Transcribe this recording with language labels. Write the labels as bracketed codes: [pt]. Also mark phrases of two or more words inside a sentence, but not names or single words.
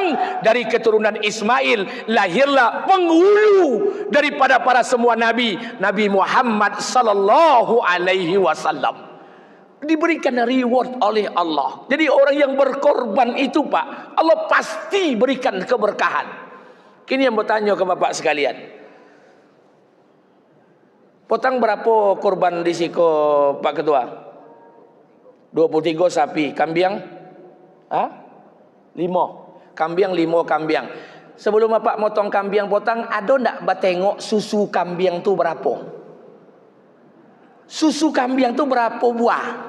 [id] Dari keturunan Ismail lahirlah penghulu daripada para semua Nabi, Nabi Muhammad [ar] صلى الله عليه وسلم. [id] Diberikan reward oleh Allah. Jadi orang yang berkorban itu Pak, Allah pasti berikan keberkahan. Kini yang bertanya ke bapak sekalian, potong berapa korban di siko Pak Ketua? [min] 23 sapi, kambiang? 5. Kambiang 5 kambiang. Sebelum bapak motong kambiang potong, ada ndak batengok susu kambiang tu berapa? Susu kambiang tu berapa buah?